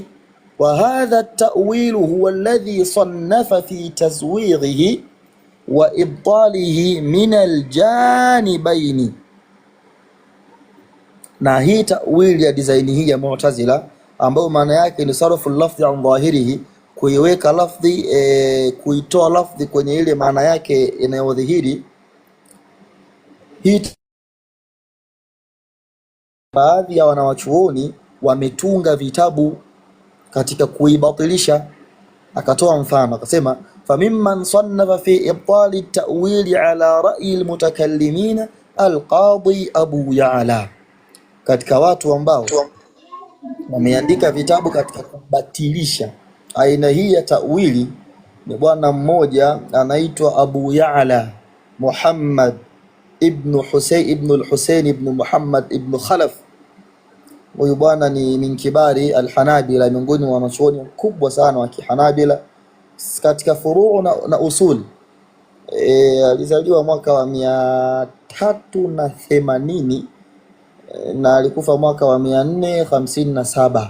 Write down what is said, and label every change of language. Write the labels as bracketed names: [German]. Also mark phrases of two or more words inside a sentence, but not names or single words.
[Arabic] وهذا التأويل هو الذي صنف في تزييفه وإبطاله من الجانبين, [Swahili] na hii ta'wil ya design hii ya Mu'tazila ambayo maana yake ni [Arabic] صرف اللفظ عن ظاهره, [Swahili] kuiweka lafdhi kuitoa lafdhi kwenye ile maana yake inayodhihiri. Hii baadhi ya wanawachuoni wametunga vitabu katika kuibatilisha. Akatoa mfano akasema, [Arabic] فممن صنف في إبطال التأويل على رأي المتكلمين القاضي أبو يعلى, [Swahili] katika watu ambao wameandika vitabu katika kubatilisha aina hii ya ta'wili ni bwana mmoja anaitwa Abu Ya'la Muhammad ibn al-Husayn ibn Muhammad ibn Khalaf. Huyu bwana ni [Arabic] من كبار الحنابلة, [Swahili] miongoni mwa wanachuoni kubwa sana wa Kihanabila katika furuu na usul. Alizaliwa mwaka wa 380 na alikufa mwaka wa 457.